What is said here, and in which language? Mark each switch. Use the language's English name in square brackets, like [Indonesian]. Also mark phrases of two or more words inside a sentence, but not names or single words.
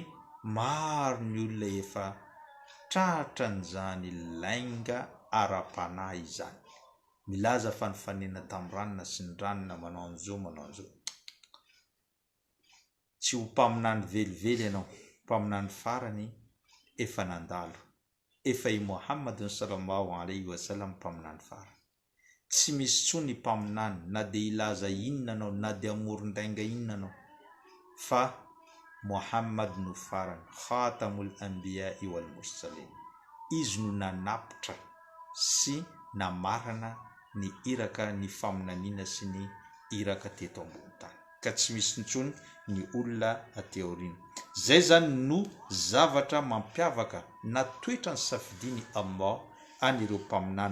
[Malagasy] Maro ny olona efa tratra n'izany lainga ara-panahy izany, milaza fa nifanena tamin'ny ranona sy ny ranona manao an'izao manao an'izao. Tsy ho mpaminany velively ianao, mpaminany farany efa nandalo, efa i Muhammadin [Arabic] صلى الله عليه وسلم [Malagasy] mpaminany farany. Tsy misy tsony mpaminany na de ilaza inona anao na de amoron-dainga inona anao fa Muhammad no farany, [Arabic] خاتم الأنبياء والمرسلين. [Malagasy] Izy no nanapitra sy namarana ny iraka ny faminaniana sy ny iraka teto ambony tany, ka tsy misy intsony ny olona ateorina. Zay zany no zavatra mampiavaka na toetra ny safidiny Allah anireo mpaminany.